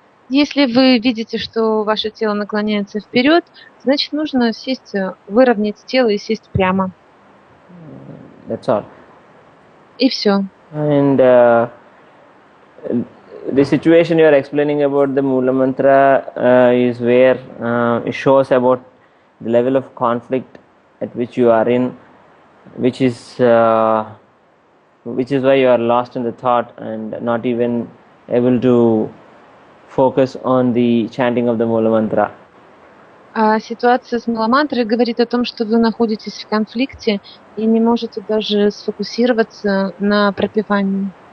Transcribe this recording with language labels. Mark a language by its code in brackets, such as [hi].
[ru] Если вы видите, что ваше тело наклоняется вперед, значит нужно сесть, выровнять тело и сесть прямо. [en] That's all. [ru] И все. [en] And the situation you are explaining about the Mula Mantra is where it shows about the level of conflict at which you are in, which is why you are lost in the thought and not even able to focus on the chanting of the Mula Mantra. [ru] А ситуация с маламантрой говорит о том, что вы находитесь в конфликте и не можете даже сфокусироваться на пропевании.